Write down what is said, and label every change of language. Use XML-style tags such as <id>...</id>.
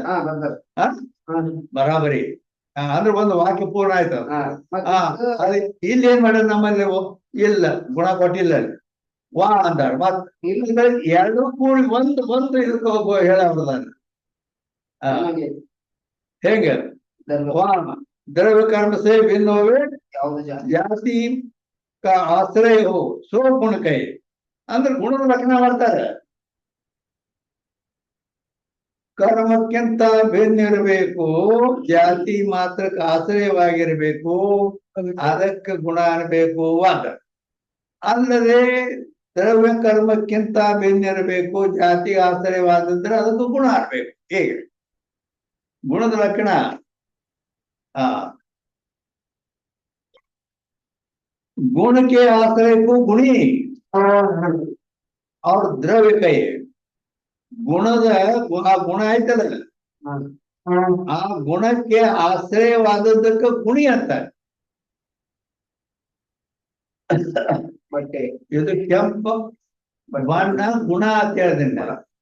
<kn>ಹಾ ಬರ್ತಾರೆ. ಬರಾಬರಿ. ಅಂದ್ರೆ ಒಂದು ವಾಕ್ಯ ಪೂರ್ಣ ಆಯ್ತು. ಹಾ ಅದು ಇಲ್ಲಿ ಏನ್ ಮಾಡ್ಯಾರ ನಮ್ಮಲ್ಲಿ ಇಲ್ಲ ಗುಣ ಕೊಟ್ಟಿಲ್ಲ ಅಲ್ಲಿ. ವಾ ಅಂತಾರ ಮತ್ ಇಲ್ಲ ಎರಡು ಕೂಡಿ ಒಂದು ಇದಕ್ಕೆ ಹೋಗುವ ಹೇಳಬಾರ್ದಾನ. ಹೇಗೆ ವಾ</kn> <hi>द्रव्य कर्म से भिन्न होवे</hi> <kn>ಯಾವುದು ಜಾತಿ</kn> <hi>ಜಾತಿ का आश्रय हो सो गुण कहे</hi> <kn>ಅಂದ್ರೆ ಗುಣದ ಲಕ್ಷಣ ಮಾಡ್ತಾರೆ. ಕರ್ಮಕ್ಕಿಂತ ಭಿನ್ನ ಇರಬೇಕು, ಜಾತಿ ಮಾತ್ರಕ್ಕೆ ಆಶ್ರಯವಾಗಿರ್ಬೇಕು, ಅದಕ್ಕೆ ಗುಣ ಅನ್ಬೇಕು ಅಂತ. ಅಲ್ಲದೆ ದ್ರವ್ಯ ಕರ್ಮಕ್ಕಿಂತ ಭಿನ್ನ ಇರಬೇಕು, ಜಾತಿ ಆಶ್ರಯವಾದಿದ್ರೆ ಅದಕ್ಕೂ ಗುಣ ಅನ್ಬೇಕು. ಹೇಗೆ ಗುಣದ ಲಕ್ಷಣ?</kn> <hi>गुण के आश्रय को गुणी और द्रव्य कहे.</hi> <kn>ಗುಣದ ಗುಣ ಆಯ್ತಲ್ಲ, ಆ ಗುಣಕ್ಕೆ ಆಶ್ರಯವಾದದ್ದಕ್ಕೆ ಗುಣಿ ಅಂತಾರೆ. ಬಟ್ಟೆ ಇದು ಕೆಂಪು ಬಣ್ಣ ಗುಣ ಅಂತ ಹೇಳ್ತೀನಿ.</kn>